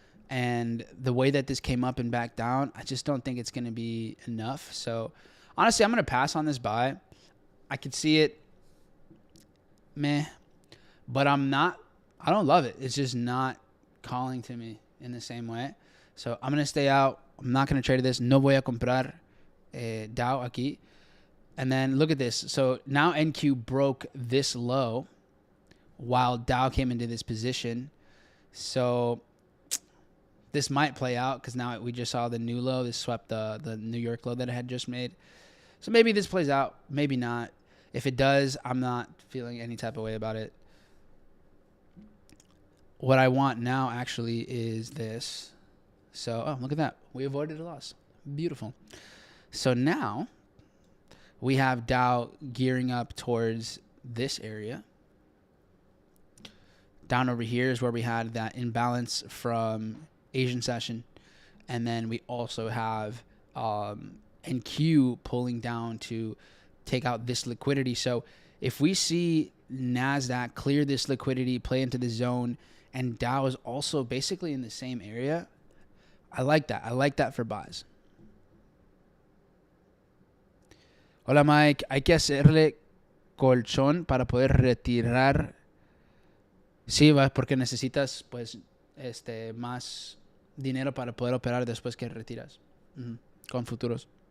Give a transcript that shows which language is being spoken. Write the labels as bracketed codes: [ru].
[en] And the way that this came up and back down, I just don't think it's going to be enough. So, honestly, I'm going to pass on this buy. I could see it, meh, but I don't love it. It's just not calling to me in the same way. So, I'm going to stay out. I'm not going to trade this. [es] No voy a comprar Dow aquí. [en] And then look at this. So now NQ broke this low while Dow came into this position. So this might play out because now we just saw the new low. This swept the New York low that it had just made. So maybe this plays out. Maybe not. If it does, I'm not feeling any type of way about it. What I want now actually is this. So, oh, look at that. We avoided a loss. Beautiful. So now we have Dow gearing up towards this area. Down over here is where we had that imbalance from Asian session. And then we also have NQ pulling down to take out this liquidity. So if we see NASDAQ clear this liquidity, play into the zone, and Dow is also basically in the same area, I like that. I like that for buys. [es] Hola Mike, hay que hacerle colchón para poder retirar. Sí, porque necesitas pues más dinero para poder operar después que retiras con futuros.